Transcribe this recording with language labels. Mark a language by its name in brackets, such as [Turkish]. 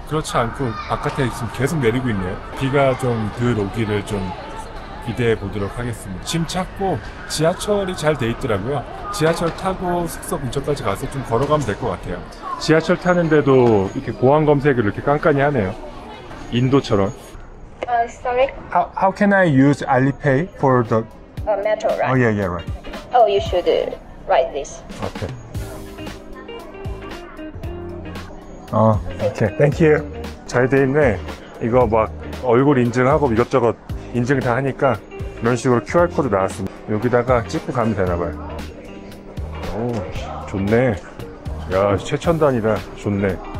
[Korean] 그렇지 않고 바깥에 지금 계속 내리고 있네요. 비가 좀 덜 오기를 좀 기대해 보도록 하겠습니다. 짐 찾고 지하철이 잘 돼 있더라고요. 지하철 타고 숙소 근처까지 가서 좀 걸어가면 될 것 같아요. 지하철 타는데도 이렇게 보안 검색을 이렇게 깐깐히 하네요. 인도처럼. [English] Sorry? How can I use Alipay for the... Metro, right? Oh yeah, right. Oh, you should write this. Okay. [Korean] 오케이. [English] Thank you. [Korean] 잘 돼 있네. 이거 막 얼굴 인증하고 이것저것 인증 다 하니까 이런 식으로 QR코드 나왔습니다. 여기다가 찍고 가면 되나봐요. 오, 좋네. 야, 최첨단이다. 좋네.